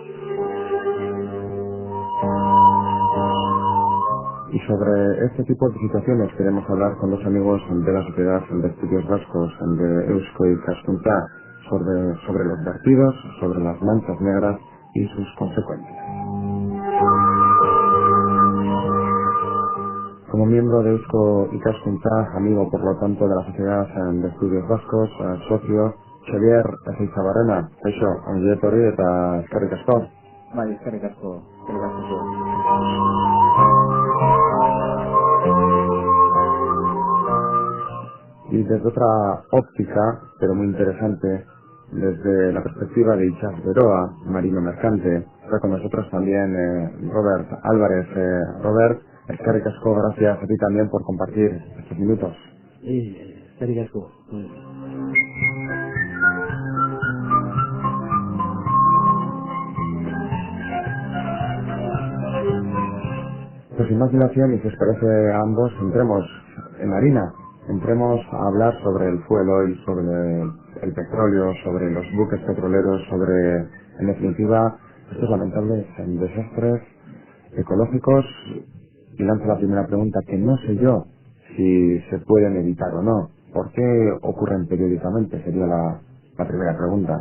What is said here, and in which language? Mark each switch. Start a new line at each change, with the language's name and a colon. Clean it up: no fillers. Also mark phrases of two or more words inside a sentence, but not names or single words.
Spanish: Y sobre este tipo de situaciones queremos hablar con dos amigos de la Sociedad de Estudios Vascos de Eusko Ikaskuntza sobre los vertidos, sobre las manchas negras y sus consecuencias. Como miembro de Eusko Ikaskuntza, amigo por lo tanto de la Sociedad de Estudios Vascos, socio Xavier Ezeizabarrena,
Basque: kaixo, ongi etorri eta eskerrik asko. Bai, eskerrik asko.
Spanish: Y desde otra óptica, pero muy interesante, desde la perspectiva de Itxas Beroa, marino mercante, está con nosotros también Robert Álvarez. Robert,
Basque: eskerrik asko,
Spanish: gracias a ti también por compartir estos minutos.
Basque: Eskerrik asko.
Spanish: Pues sin más dilación, y si os parece a ambos, entremos en harina. Entremos a hablar sobre el fuel oil, sobre el petróleo, sobre los buques petroleros, sobre, en definitiva, estos lamentables desastres ecológicos. Y lanzo la primera pregunta, que no sé yo si se pueden evitar o no. ¿Por qué ocurren periódicamente? Sería la primera pregunta.